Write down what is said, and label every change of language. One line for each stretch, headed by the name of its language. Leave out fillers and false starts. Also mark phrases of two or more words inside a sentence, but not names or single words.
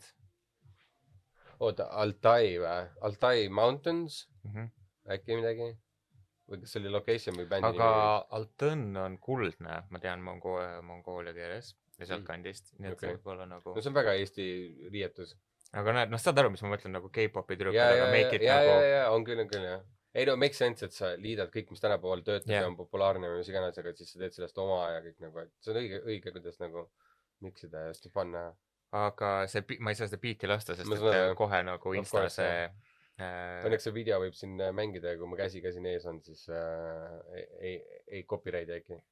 Estonian: Oota, Altai või? Altai Mountains? Äkki midagi? Või kas see oli location või bändi? Aga Altõn on kuldne, ma tean Mongoolia keeles ja sealt kandist. Nii et see võib olla nagu... No see on väga Eesti riietus. Aga näed, saad aru, mis ma mõtlen nagu K-popi tüdrukud, aga
English: make it
Estonian: nagu... Ja, on küll, jah. Ei no,
English: make sense,
Estonian: et sa liidad kõik, mis tänapäeval töötab ja on populaarne või mis iganes, aga siis sa teed sellest oma ja kõik nagu, et see on õige, kuidas nagu miksida ja hästi panna. Aga ma ei saa seda beati lasta, sest kohe nagu insta see... Õnneks see video võib siin mängida ja kui ma käsi ees on, siis ei copyright äkki.